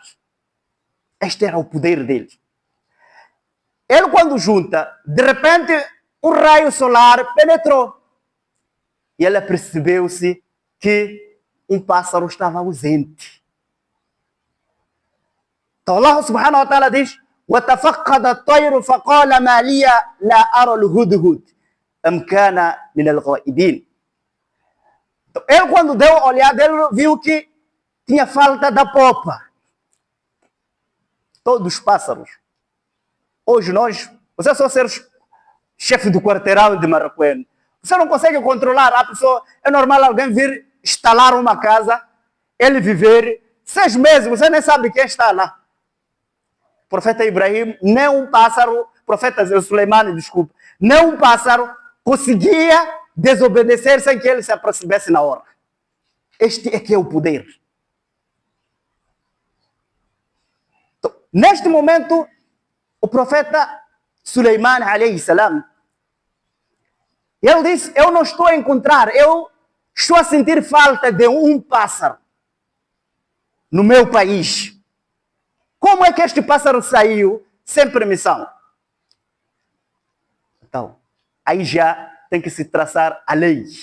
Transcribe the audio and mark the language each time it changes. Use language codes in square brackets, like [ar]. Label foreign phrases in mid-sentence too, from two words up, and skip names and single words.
[pt] Este era o poder dele. Ele, quando junta, de repente, um raio solar penetrou. E ele percebeu-se que um pássaro estava ausente. [ar] Então الله سبحانه وتعالى diz, وَتَفَقَّدَ الطَّيْرُ فَقَالَ مَا لِيَ لَا أَرَى الْهُدْهُدْ أَمْ كَانَ مِنَ الْغَائِبِينَ. [pt] Então, ele, quando deu a olhada, ele viu que tinha falta da popa. Todos os pássaros. Hoje você só ser chefe do quarteirão de Marraquém, você não consegue controlar a pessoa. É normal alguém vir instalar uma casa, ele viver 6 meses, você nem sabe quem está lá. O profeta Ibrahim, nem um pássaro, profeta Suleiman, desculpa, nem um pássaro conseguia desobedecer sem que ele se aproximasse na hora. Este é que é o poder. Então, neste momento, o profeta Suleiman, [ar] عليه السلام, [pt] ele disse, eu não estou a encontrar, eu estou a sentir falta de um pássaro no meu país. Como é que este pássaro saiu sem permissão? Então, aí já tem que se traçar a lei.